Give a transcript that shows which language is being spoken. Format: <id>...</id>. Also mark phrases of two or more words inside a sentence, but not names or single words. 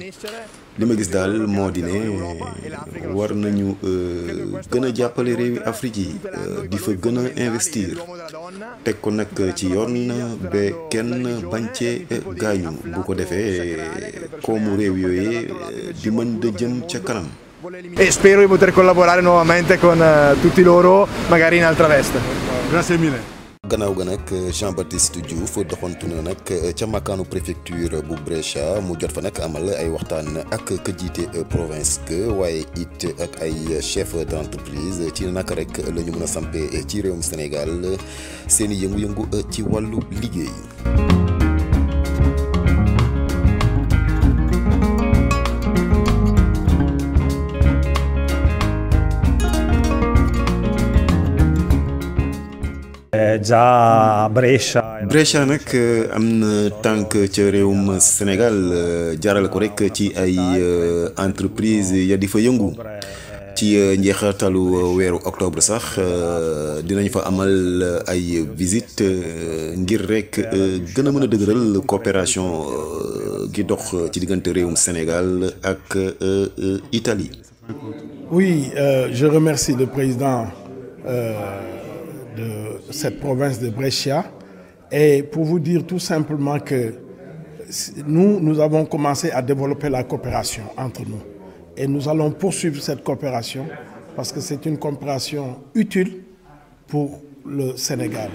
<wo>li ma gis daal moo di ne war nañu gën a jàppale réewi Afrique yi di fa gën a investir teg ko nag ci yoon ba kenn bañ cee gaañu bu ko defee koomu réew yooyee di mën da jëm ca kanam.</wo> <it>E spero di poter collaborare nuovamente con tutti loro, magari in altra veste. Grazie mille.</it> <wo>gannaaw ga nag Jean-Baptiste Diouf doxantu na nag ca makkaanu préfecture bu Brescia mu jot fa nag amal ay waxtaan ak ka jiite province ga waaye it ak ay</wo> <fr>chef d'entreprise</fr> <wo>ci naka rek la ñu mën a sampe ci réewum Sénégal seeni yëngu-yëngu ci wàllu liggéey.</wo> <it>Già Brescia.</it> <wo>Brescia nag am na tànk ca réewum Sénégal jaarale ko rek ci ay entreprise ya di fa yëngu ci njeexitalu weeru octobre sax dinañ fa amal ay visite ngir rek gën a mën a dëgëral coopération gi dox ci diggante réewum Sénégal ak Italie.</wo> <fr>Oui, je remercie le président de cette province de Brescia et pour vous dire tout simplement que nous avons commencé à développer la coopération entre nous et nous allons poursuivre cette coopération parce que c'est une coopération utile pour le Sénégal.</fr>